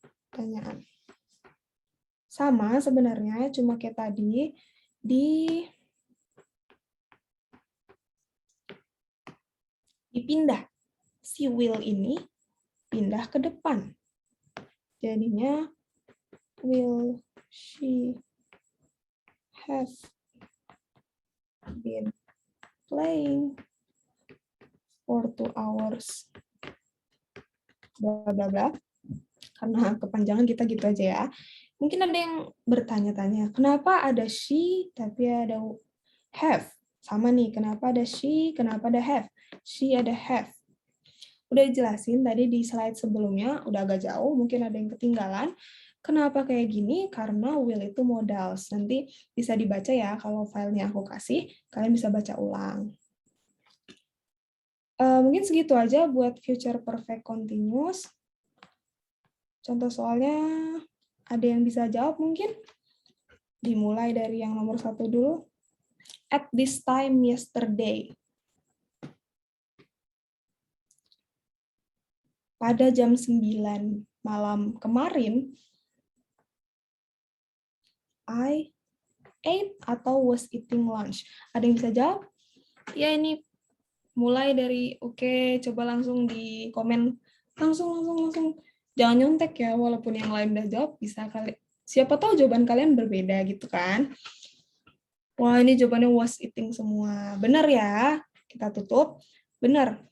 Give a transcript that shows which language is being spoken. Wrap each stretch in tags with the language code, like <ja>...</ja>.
<id>Pertanyaan. Sama sebenarnya, cuma kayak tadi dipindah. Si will ini pindah ke depan. Jadinya</id> <en>will she have been playing for 2 hours.</en> <id>Bla bla bla. Karena kepanjangan kita gitu aja ya. Mungkin ada yang bertanya-tanya, kenapa ada she tapi ada have? Sama nih, kenapa ada she, kenapa ada have? She ada have. Udah dijelasin tadi di slide sebelumnya, udah agak jauh, mungkin ada yang ketinggalan. Kenapa kayak gini? Karena will itu modals. Nanti bisa dibaca ya, kalau filenya aku kasih, kalian bisa baca ulang. Mungkin segitu aja buat future perfect continuous. Contoh soalnya, ada yang bisa jawab mungkin? Dimulai dari yang nomor 1 dulu.</id> <en>At this time yesterday.</en> <id>Pada jam 9 malam kemarin,</id> <en>I ate atau was eating lunch.</en> <id>Ada yang bisa jawab? Ya ini mulai dari oke, coba langsung di komen. Langsung. Jangan nyontek ya, walaupun yang lain udah jawab, bisa kali. Siapa tahu jawaban kalian berbeda gitu kan. Wah, ini jawabannya was eating semua. Benar ya? Kita tutup. Benar.</id>